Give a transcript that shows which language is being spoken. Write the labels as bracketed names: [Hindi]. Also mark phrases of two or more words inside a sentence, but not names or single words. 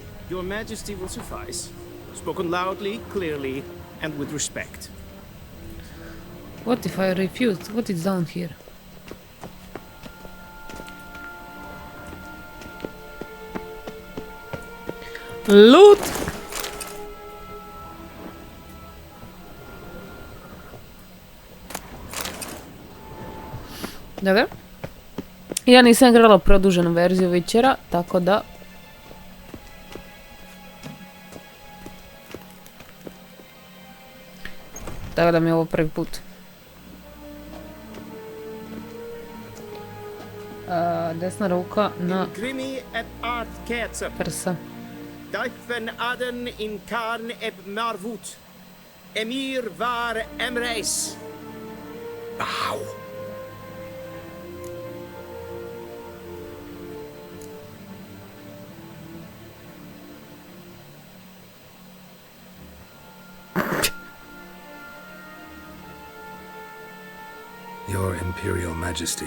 [English] Your Majesty will suffice. Spoken loudly, clearly, and with respect. What if I refuse? What is down here? Loot! [Croatian] Dobro. Ja nisam igrala produženu verziju Witchera, tako da... Tako da mi je ovo prvi put. Desna ruka na prsa. Dijven aden in karn eb marvut. Emhyr var emreis. [English] Ow! Your Imperial Majesty.